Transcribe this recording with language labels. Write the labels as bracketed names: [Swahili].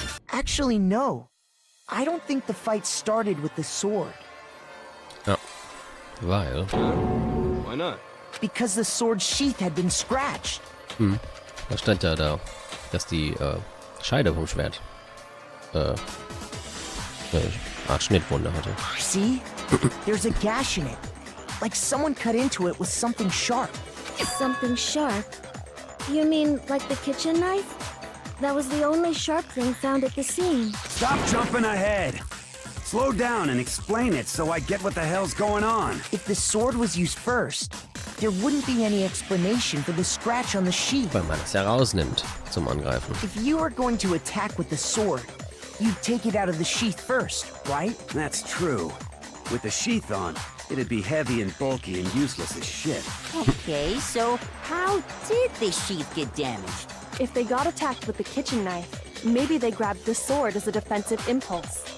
[English] Actually, no. I don't think the fight started with the sword. [German] Ja. Weil... [English] Why not? Because the sword's sheath had been scratched. [German] Da stand ja da, dass die Scheide vom Schwert eine Art Schnittwunde hatte. [English] See? There's a gash in it. Like someone cut into it with something sharp. Something sharp? You mean like the kitchen knife? That was the only sharp thing found at the scene. Stop jumping ahead! Slow down and explain it so I get what the hell's going on. If the sword was used first, there wouldn't be any explanation for the scratch on the sheath. [German] Weil man es ja rausnimmt zum Angreifen. [English] If you are going to attack with the sword, you'd take it out of the sheath first, right? That's true. With the sheath on, it'd be heavy and bulky and useless as shit. Okay, so how did the sheath get damaged? If they got attacked with the kitchen knife, maybe they grabbed the sword as a defensive impulse.